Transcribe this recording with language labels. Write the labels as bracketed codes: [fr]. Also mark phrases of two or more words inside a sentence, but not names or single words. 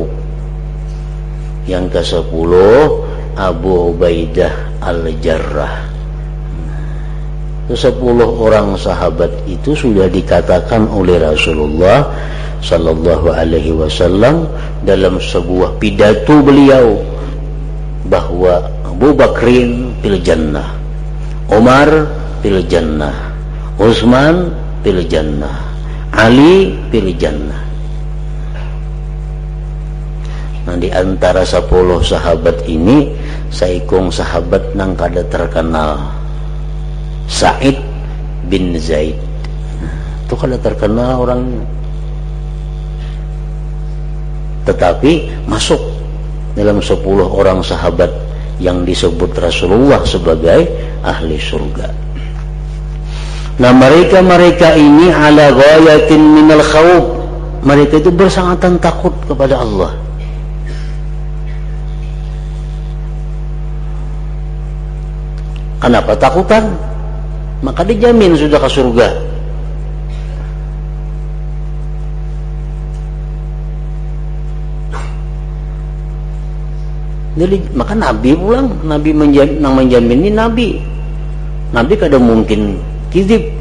[id] Yang kesepuluh Abu Ubaidah al-Jarrah. 10 orang sahabat itu sudah dikatakan oleh Rasulullah [ar] صلى الله عليه وسلم [id] dalam sebuah pidato beliau bahwa [ar] أبو بكر في الجنة، عمر في الجنة، عثمان في الجنة، علي في الجنة. [id] Nah, di antara 10 sahabat ini saikung sahabat nang kada terkenal, Sa'id bin Zaid. Itu kada terkenal orangnya, tetapi masuk dalam 10 orang sahabat yang disebut Rasulullah sebagai ahli surga. Nah, mereka ini [ar] على غاية من الخوف, [id] mereka itu bersangatan takut kepada Allah. Kenapa takutan? Maka dijamin sudah ke surga. Jadi maka Nabi pulang, Nabi menjamin ini Nabi kada mungkin kizib.